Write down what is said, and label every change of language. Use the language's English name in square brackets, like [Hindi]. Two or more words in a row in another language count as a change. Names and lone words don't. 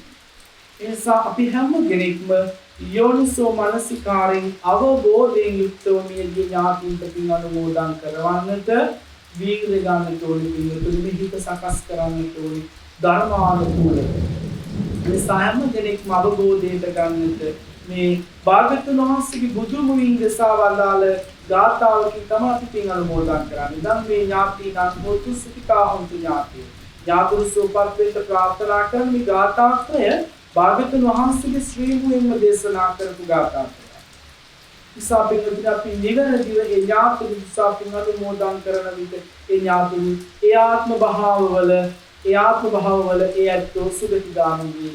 [Sinhala] ඒ නිසා අපි හැම කෙනෙක්ම යෝනිසෝ මනසිකාරයෙන් අවබෝධයෙන් යුක්තව මියගිය ඥාතීන්ට පින් අනුමෝදන් කරවන්නට වීර්ය ගන්නට ඕනේ. පින්වතුනි හිත සකස් කරන්නට ඕනේ ධර්මානුකූලව. ඒ සෑම කෙනෙක්ම අවබෝධයට ගන්නට මේ භාග්‍යවතුන් වහන්සේගේ බුදු මුවින් දසා වදාළ ගාථාවකින් තමයි අපි පින් අනුමෝදන් කරන්නේ. දැන් මේ ඥාතීන් [Pali] හොතු සුඛිතා හොන්තු ඥාතී. [Sinhala] ඥාතුරු සෝපත් වෙන්න ප්‍රාර්ථනා කරන මේ ගාථාත්‍රය භාග්‍යවතුන් වහන්සේගේ ශ්‍රී මුවින්ම දේශනා කරපු ගාථාත්‍රය. නිසා පින්වතුනි අපි නිවැරදිව ඒ ඥාතුරු නිසා පින් අනුමෝදන් කරන විට ඒ ඥාතුරු ඒ ආත්ම භාවවල ඒ ඇත්තෝ සුගතිගාමී වේ.